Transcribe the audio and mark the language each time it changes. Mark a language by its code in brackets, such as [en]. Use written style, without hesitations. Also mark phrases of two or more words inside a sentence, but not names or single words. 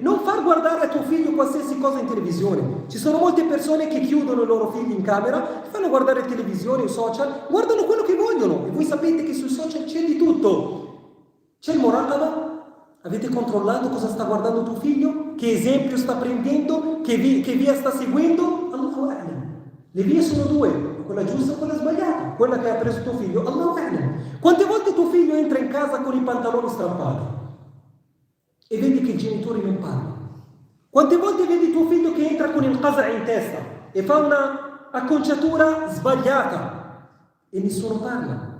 [it] Non far guardare a tuo figlio qualsiasi cosa in televisione. Ci sono molte persone che chiudono i loro figli in camera, fanno guardare televisione o social, guardano quello che vogliono. E voi sapete che sui social c'è di tutto. C'è il muraqaba. Avete controllato cosa sta guardando tuo figlio? Che esempio sta prendendo? Che via sta seguendo? [ar] الله أعلم. [it] Le vie sono due. Quella giusta e quella sbagliata, quella che ha preso tuo figlio, [ar] الله أعلم. [it] Quante volte tuo figlio entra in casa con i pantaloni strappati e vedi che i genitori non parlano? Quante volte vedi tuo figlio che entra con il qaza in testa e fa una acconciatura sbagliata e nessuno parla?